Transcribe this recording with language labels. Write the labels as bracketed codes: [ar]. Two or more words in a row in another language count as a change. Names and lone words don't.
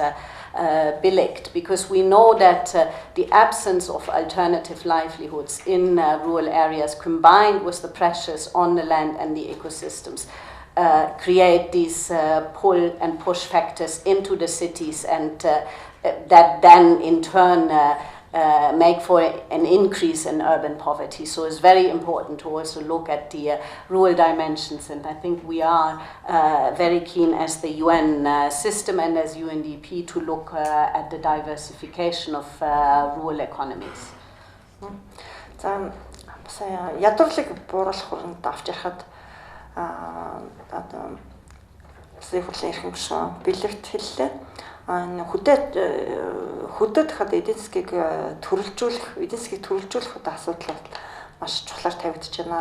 [en] Billigt, because we know that the absence of alternative livelihoods in rural areas combined with the pressures on the land and the ecosystems create these pull and push factors into the cities, and that then in turn make for an increase in urban poverty. So it's very important to also look at the rural dimensions, and I think we are very keen as the UN system and as UNDP to look at the diversification of rural economies. [mn] За сая ядуурлыг бууруулах хүрээнд авч ярахад одоо зөвхөн ирэх юм шиг бэлэгт хэллээ. Хөдөөд хад эдийн засгийг төрөлжүүлэх одоо асуудал маш чухлаар тавигдж байна.